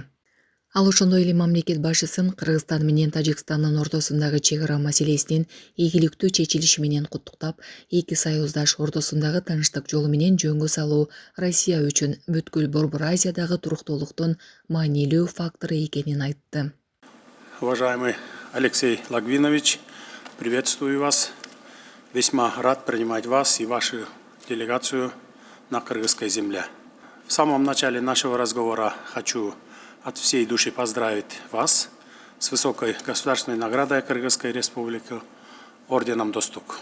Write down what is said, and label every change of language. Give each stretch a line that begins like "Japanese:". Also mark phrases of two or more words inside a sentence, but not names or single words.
Kyrgyz: Ал ошондой эле мамлекет башчысын Кыргызстан менен Тажикстандын ортосундагы чек ара маселесинин ийгиликтүү чечилиши менен куттуктап, эки союздаш ортосундагы тынчтык жолу менен жөнгө салуу Россия үчүн бүткүл Борбор Азиядагы туруктуулуктун маанилүү фактору экенин айтты.
Russian: Уважаемый Алексей Лагвинович, приветствую вас. Весьма рад принимать вас и вашу делегацию на кыргызской земле. В самом начале нашего разговора хочу от всей души поздравить вас с высокой государственной наградой Кыргызской Республики орденом Достук.